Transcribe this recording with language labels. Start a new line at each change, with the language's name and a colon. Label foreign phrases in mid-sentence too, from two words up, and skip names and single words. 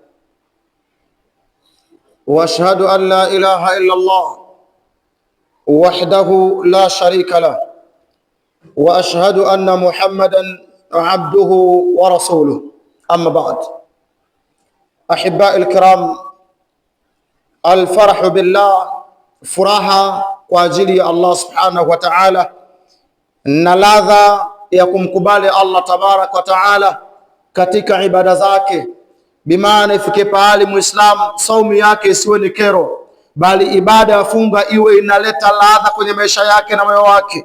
Arabic: واشهد ان لا اله الا الله وحده لا شريك له، واشهد ان محمدا عبده ورسوله. اما بعد، احبائي الكرام، الفرح بالله,
Swahili: furaha kwa ajili ya Allah
Arabic: سبحانه وتعالى,
Swahili: na ladha ya kumkubali Allah
Arabic: تبارك وتعالى
Swahili: katika ibada zake. Bimaana ifike pahali muislamu saumu yake isiwe ni kero, bali ibada ya funga iwe inaleta ladha kwenye maisha yake na moyo wake.